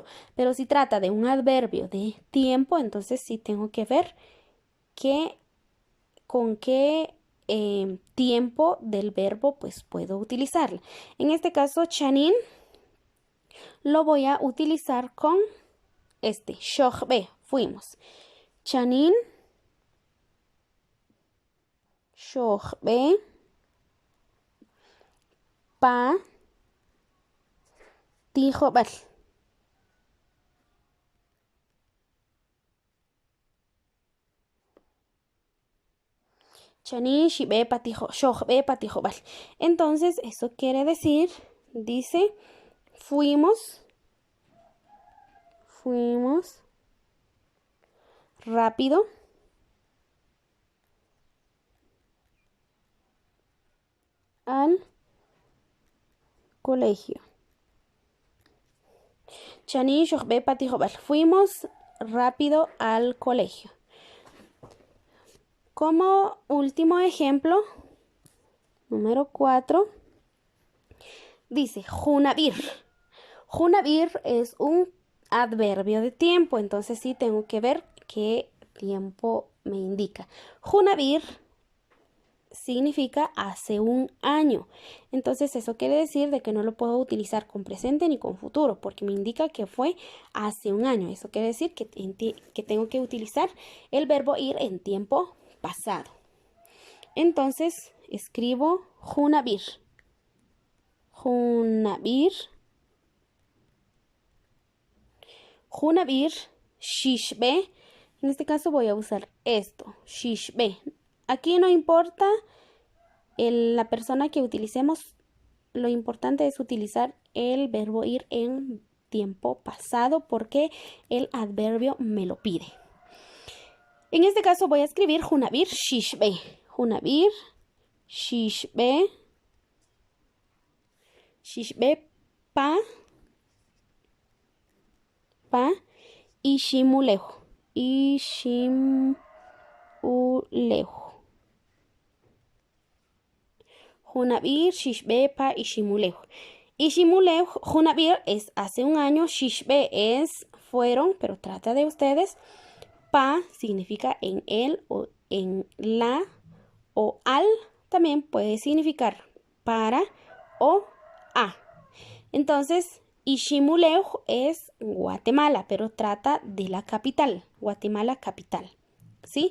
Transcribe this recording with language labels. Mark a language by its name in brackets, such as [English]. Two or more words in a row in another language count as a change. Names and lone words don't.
[Spanish] Pero si trata de un adverbio de tiempo, entonces sí tengo que ver con qué tiempo del verbo pues puedo utilizarlo. En este caso, chanin lo voy a utilizar con shohbe, fuimos. [Kʼicheʼ] Chanin, shohbe, pa, tijobal. Chanin, shibe, patijo, shohbe, patijobal. [Spanish] Entonces, eso quiere decir, dice, fuimos rápido al colegio. [Kʼicheʼ] Chanin, shohbe, patijobal. [Spanish] Fuimos rápido al colegio. Como último ejemplo, número 4, dice junabir. Junabir es un adverbio de tiempo, entonces sí tengo que ver qué tiempo me indica. Junabir significa hace un año. Entonces eso quiere decir de que no lo puedo utilizar con presente ni con futuro, porque me indica que fue hace un año. Eso quiere decir que tengo que utilizar el verbo ir en tiempo pasado. Entonces escribo junabir. [Kʼicheʼ] Junabir. Junabir, shishbe. [Spanish] En este caso voy a usar esto, shishbe. Aquí no importa la persona que utilicemos, lo importante es utilizar el verbo ir en tiempo pasado porque el adverbio me lo pide. En este caso voy a escribir [Kʼicheʼ] junabir shishbe. Junabir shishbe. Shishbe pa ishimulejo. Ishimulejo. Junabir shishbe pa ishimulejo. [Spanish] Ishimulejo, junabir es hace un año, shishbe es fueron, pero trata de ustedes. Pa significa en él o en la o al, también puede significar para o a. Entonces, Ishimulejo es Guatemala, pero trata de la capital, Guatemala capital, ¿sí?